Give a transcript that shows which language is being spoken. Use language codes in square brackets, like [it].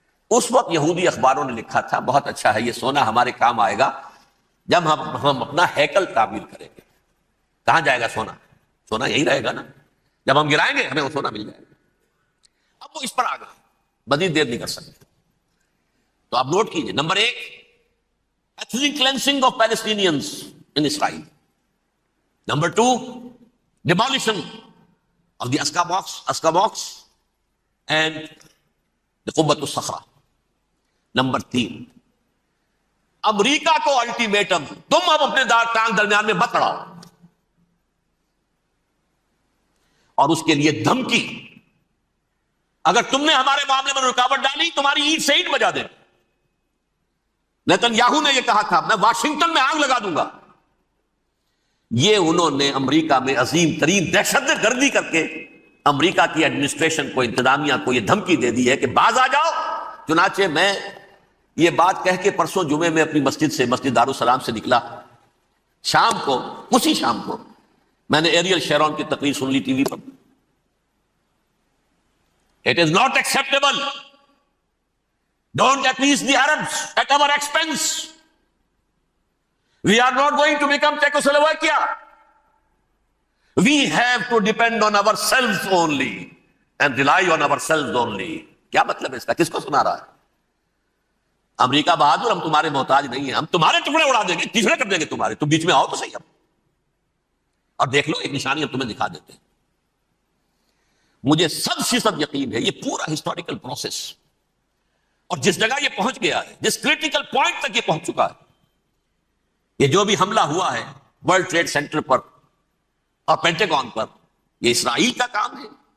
[ur] اس وقت یہودی اخباروں نے لکھا تھا بہت اچھا ہے، یہ سونا ہمارے کام آئے گا جب ہم اپنا ہیکل تعمیر کریں گے. کہاں جائے گا سونا؟ سونا یہی رہے گا نا، جب ہم گرائیں گے ہمیں وہ سونا مل جائے گا. اب وہ اس پر آ گئے، مزید دیر نہیں کر سکتے. تو آپ نوٹ کیجئے، number 1، [en] ethnic cleansing of Palestinians in Israel. Number 2, demolition of the Aqsa Mosque and the Qubbat al-Sakhra. Number 3, [ur] امریکہ کو الٹیمیٹم، تم اب اپنے ٹانگ درمیان میں مت لڑاؤ، اور اس کے لیے دھمکی، اگر تم نے ہمارے معاملے میں رکاوٹ ڈالی تمہاری اینٹ سے اینٹ بجا دیں. نیتن یاہو نے یہ کہا تھا میں واشنگٹن میں آگ لگا دوں گا. یہ انہوں نے امریکہ میں عظیم ترین دہشت گردی کر کے امریکہ کی ایڈمنسٹریشن کو، انتظامیہ کو یہ دھمکی دے دی ہے کہ باز آ جاؤ. چنانچہ میں یہ بات کہہ کے پرسوں جمعے میں اپنی مسجد سے، مسجد دارالسلام سے نکلا، شام کو، اسی شام کو میں نے ایریل شیرون کی تقریر سن لی T V per. [en] It is not acceptable. Don't appease the Arabs at our expense. We are not going to become Czechoslovakia. We have to depend on ourselves only and rely on ourselves only. [ur] کیا مطلب ہے اس کا؟ کس کو سنا رہا ہے؟ امریکہ بہادر، ہم تمہارے محتاج نہیں ہیں، ہم تمہارے ٹکڑے اڑا دیں گے، تیسرے کر دیں گے تمہارے، تم بیچ میں آؤ تو صحیح اب، اور دیکھ لو ایک نشانی ہم تمہیں دکھا دیتے ہیں. مجھے 100% یقین ہے یہ پورا ہسٹوریکل پروسیس، اور جس جگہ یہ پہنچ گیا ہے، جس کریٹیکل پوائنٹ تک یہ پہنچ چکا ہے، یہ جو بھی حملہ ہوا ہے ورلڈ ٹریڈ سینٹر پر اور پینٹاگون پر، یہ اسرائیل کا کام ہے.